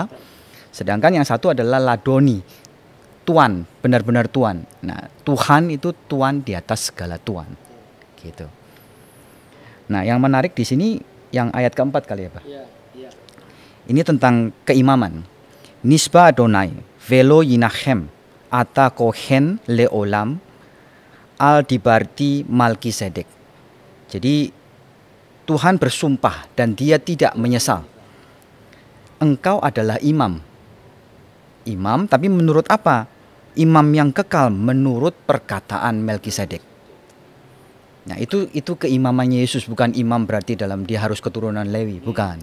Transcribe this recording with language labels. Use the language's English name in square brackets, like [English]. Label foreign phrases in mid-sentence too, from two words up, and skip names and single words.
[Indonesian] Sedangkan yang satu adalah Ladoni, Tuan, benar-benar Tuan. Nah, Tuhan itu Tuan di atas segala Tuan. Gitu. Nah, yang menarik di sini yang ayat keempat kali ya, Pak. Ya. Ini tentang keimaman. [Hebrew] נשבע אדוני ולא ינחם אתה כהן לעולם על דברתי מלכי צדק. [Indonesian] Jadi Tuhan bersumpah dan dia tidak menyesal. Engkau adalah imam. Imam, tapi menurut apa? Imam yang kekal menurut perkataan Melkisedek. Nah, itu keimamannya Yesus, bukan imam berarti dalam dia harus keturunan Lewi, bukan.